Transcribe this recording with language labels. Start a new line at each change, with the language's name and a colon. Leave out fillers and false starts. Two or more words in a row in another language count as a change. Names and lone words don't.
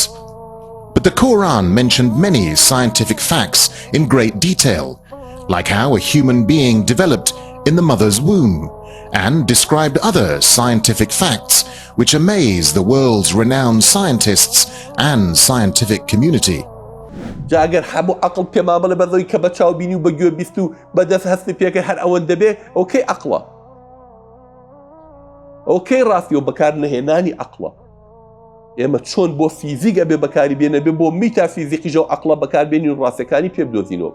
English: But the Quran mentioned many scientific facts in great detail, like how a human being developed in the mother's womb, and described other scientific facts which amaze the world's renowned scientists and scientific community.
Central Kurdish: جا ئەگەر هەموو عەقڵ پێمان بڵێ بەدڵی کە بە چاو بینی و بە گوێ بیست و بەدەست هەستی پێکە هەر ئەوەندە بێ ئەوکەی عەقڵە، ئەوکەی ڕاستی و بەکار نەهێنانی عەقڵە. ئێمە چۆن بۆ فیزیک ئەبێ بەکاری بێنە بێ بۆ میتافیزیقیژە و عەقڵە بەکاربێنین و ڕاستیەکانی پێ بدۆزینەوە.